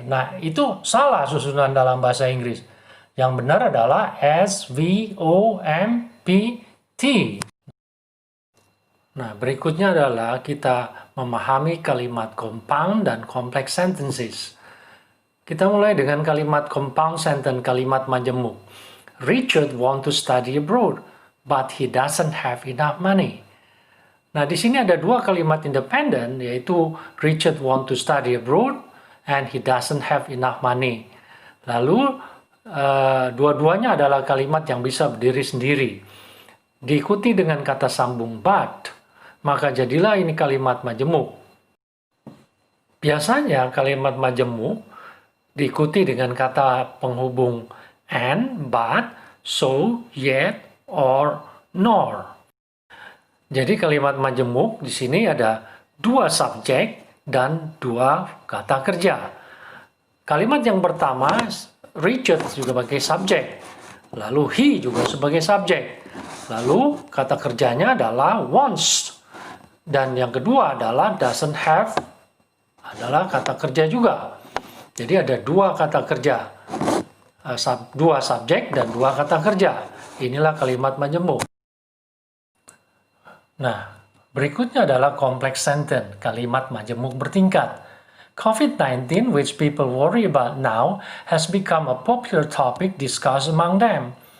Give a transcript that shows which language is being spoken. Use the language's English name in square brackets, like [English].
[Indonesian] Nah, itu salah susunan dalam bahasa Inggris. Yang benar adalah SVOMPT. Nah, berikutnya adalah kita memahami kalimat compound dan complex sentences. Kita mulai dengan kalimat compound sentence, kalimat majemuk. [English] Richard want to study abroad, but he doesn't have enough money. [Indonesian] Nah, di sini ada dua kalimat independen, yaitu [English] Richard want to study abroad and he doesn't have enough money. [Indonesian] Lalu, dua-duanya adalah kalimat yang bisa berdiri sendiri. Diikuti dengan kata sambung but, maka jadilah ini kalimat majemuk. Biasanya kalimat majemuk diikuti dengan kata penghubung and, but, so, yet, or nor. Jadi kalimat majemuk di sini ada dua subjek dan dua kata kerja. Kalimat yang pertama, Richard juga sebagai subjek, lalu he juga sebagai subjek, lalu kata kerjanya adalah wants, dan yang kedua adalah [English] doesn't have [Indonesian] adalah kata kerja juga. Jadi ada dua kata kerja, dua subjek dan dua kata kerja. Inilah kalimat majemuk. Nah, berikutnya adalah complex sentence, kalimat majemuk bertingkat. [English] COVID-19, which people worry about now, has become a popular topic discussed among them.